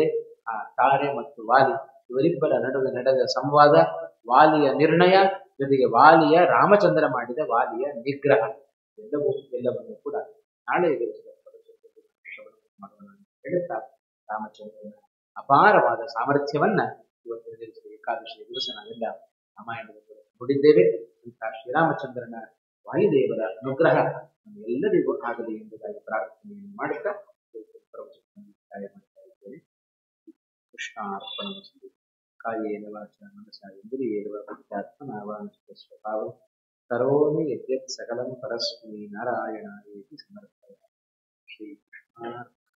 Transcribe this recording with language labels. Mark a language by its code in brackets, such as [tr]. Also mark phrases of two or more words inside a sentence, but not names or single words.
[kn] ಆ ತಾರೆ ಮತ್ತು ವಾಲಿ ಇವರಿಬ್ಬರ ನಡುವೆ ನಡೆದ ಸಂವಾದ, ವಾಲಿಯ ನಿರ್ಣಯ, ಜೊತೆಗೆ ವಾಲಿಯ ರಾಮಚಂದ್ರ ಮಾಡಿದ ವಾಲಿಯ ನಿಗ್ರಹ, ಎಲ್ಲವನ್ನು ಕೂಡ ನಾಳೆ ಹೇಳುತ್ತಾ ರಾಮಚಂದ್ರನ ಅಪಾರವಾದ ಸಾಮರ್ಥ್ಯವನ್ನ ಇವತ್ತಿನ ದಿವಸ ಏಕಾದಶಿಯ ದಿವಸ ನಾವೆಲ್ಲ ರಾಮಾಯಣದ ನೋಡಿದ್ದೇವೆ. ಇಂತಹ ಶ್ರೀರಾಮಚಂದ್ರನ ವಾಯುದೇವರ ಅನುಗ್ರಹ ನಮ್ಮೆಲ್ಲರಿಗೂ ಆಗಲಿ ಎಂಬುದಾಗಿ ಪ್ರಾರ್ಥನೆಯನ್ನು ಮಾಡುತ್ತಾ ಮುಕ್ತಾಯ ಮಾಡ್ತಾ ಇದ್ದೇನೆ. [sa] ಕೃಷ್ಣಾರ್ಪಣಮಸ್ತು. ಕಾಯೇನ ವಾಚಾ ಮನಸಾ ಇಂದ್ರಿಯೇಣ ಬುದ್ಧ್ಯಾತ್ಮನಾವಾನುಸೃತ ಸ್ವಭಾವಂ ಕರೋಮಿ ಯದ್ಯತ್ ಸಕಲಂ ಪರಸ್ಮೈ ನಾರಾಯಣಾಯೇತಿ ಸಮರ್ಪಯಾಮಿ. ಶ್ರೀ ಕೃಷ್ಣ.